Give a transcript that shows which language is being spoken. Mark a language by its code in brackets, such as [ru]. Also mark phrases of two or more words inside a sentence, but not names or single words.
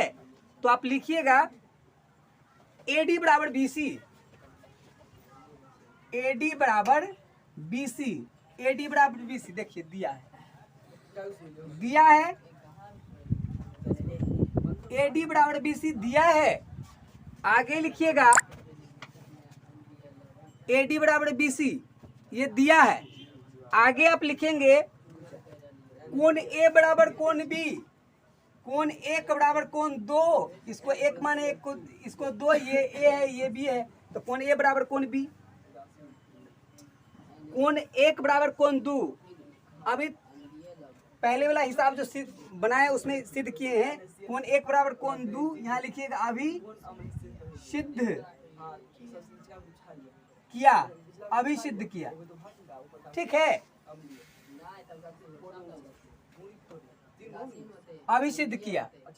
[hi] तो आप लिखिएगा AD बराबर BC, AD बराबर BC, AD बराबर BC, देखिए दिया है AD बराबर BC दिया है। आगे लिखिएगा AD बराबर BC ये दिया है। आगे आप लिखेंगे कोण A बराबर कोण B, कोण 1 बराबर कोण 2, इसको 1 माने इसको 2, ये A है ये B है, तो कोण A बराबर कोण B, कोण 1 बराबर कोण 2। अभी पहले वाला हिसाब जो सिद्ध बनाया उसमें सिद्ध किए हैं, कोण 1 बराबर कोण 2, यहाँ लिखिएगा अभी सिद्ध किया, अभी सिद्ध किया, ठीक है, अभी सिद्ध किया।